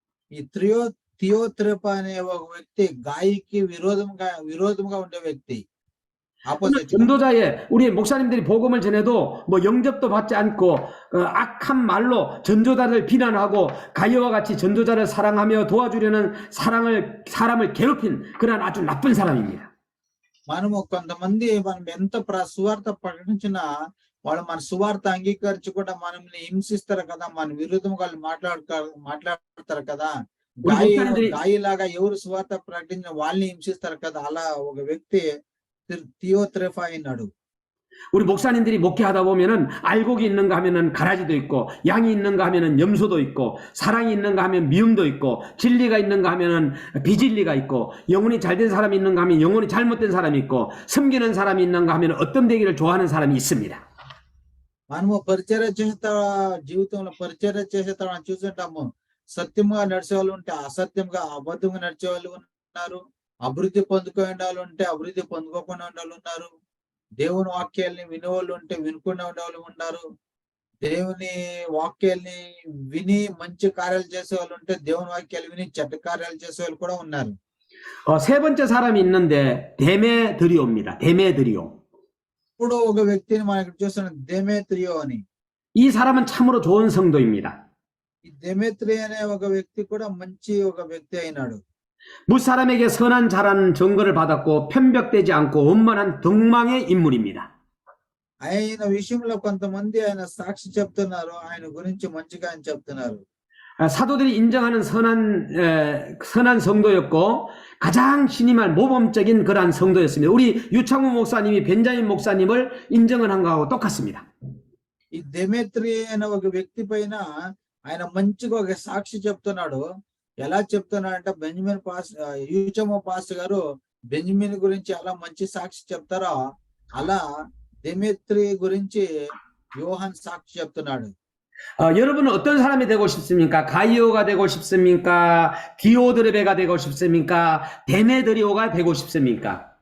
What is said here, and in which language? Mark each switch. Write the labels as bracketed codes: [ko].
[te] ఈ థియోత్రెపా అనే ఒక వ్యక్తి గాయికి విరోధంగా ఉండే వ్యక్తి. [ko] 전도자의 우리 목사님들이 복음을 전해도 뭐 영접도 받지 않고 악한 말로 전도자를 비난하고 가이오와 같이 전도자를 사랑하며 도와주려는 사람을 괴롭힌 그런 아주 나쁜 사람입니다. [te] మనము కొంతమంది మనం ఎంత సువార్త ప్రకటించినా వాళ్ళు మన సువార్త అంగీకరించకుండా మనల్ని హింసిస్తారు కదా, మన విరుద్ధంగా వాళ్ళు మాట్లాడతారు కదా. గాయిలాగా ఎవరు సువార్త ప్రకటించిన వాళ్ళని హింసిస్తారు కదా. అలా ఒక వ్యక్తి థియోత్రెఫా అయినాడు. [ko] 우리 목사님들이 목회하다 보면은 알곡이 있는가 하면은 가라지도 있고, 양이 있는가 하면은 염소도 있고, 사랑이 있는가 하면 미움도 있고, 진리가 있는가 하면은 비진리가 있고, 영혼이 잘된 사람이 있는가 하면 영혼이 잘못된 사람이 있고, 섬기는 사람이 있는가 하면 어떤 되기를 좋아하는 사람이 있습니다. [te] మనము పరిచర్య చేస్తా జీవితంలో పరిచర్య చేసేట చూస్తుంటాము. సత్యంగా నడిచే వాళ్ళు ఉంటే, అసత్యంగా అబద్ధంగా నడిచే వాళ్ళు ఉన్నారు. అభివృద్ధి పొందుకునే వాళ్ళు ఉంటే అభివృద్ధి పొందుకోకుండా ఉండే వాళ్ళు ఉన్నారు. దేవుని వాక్యాల్ని వినేవాళ్ళు ఉంటే వినకుండా ఉండేవాళ్ళు ఉన్నారు. దేవుని వాక్యాల్ని విని మంచి కార్యాలు చేసే వాళ్ళు ఉంటే దేవుని వాక్యాలు విని చెడ్డ కార్యాలు చేసే వాళ్ళు కూడా ఉన్నారు. [ko] 세 번째 사람이 있는데 데메드리오입니다. 데메드리오. [te] ఇప్పుడు ఒక వ్యక్తిని మనం ఇక్కడ చూస్తున్నాం, దెమేత్రియో అని. [ko] 이 사람은 참으로 좋은 성도입니다. [te] ఈ దెమేత్రియో అనే ఒక వ్యక్తి కూడా మంచి ఒక వ్యక్తి అయినాడు. [ko] 무사람에게 선한 자라는 증거를 받았고 편벽되지 않고 원만한 덕망의 인물입니다. [te] ఆయన విషయంలో కొంతమంది ఆయన సాక్షి చెప్తున్నారు, ఆయన గురించి మంచిగా ఆయన చెప్తున్నారు. [ko] 사도들이 인정하는 선한 성도였고 가장 신임할 모범적인 그러한 성도였습니다. 우리 유창우 목사님이 벤자민 목사님을 인정을 한 거하고 똑같습니다. [te] ఈ దెమేత్రియో అనే ఒక వ్యక్తి పైన ఆయన మంచిగా ఒక సాక్షి చెప్తున్నాడు. ఎలా చెప్తున్నాడంటే, బెంజమిన్ యూచమో పాస్టర్ గారు బెంజమిన్ గురించి ఎలా మంచి సాక్షి చెప్తారో అలా దెమేత్రియో గురించి యోహాన్ సాక్షి చెప్తున్నాడు. [ko] 여러분은 어떤 사람이 되고 싶습니까? 가이오가 되고 싶습니까? 디오드레베가 되고 싶습니까? 데메드리오가 되고 싶습니까?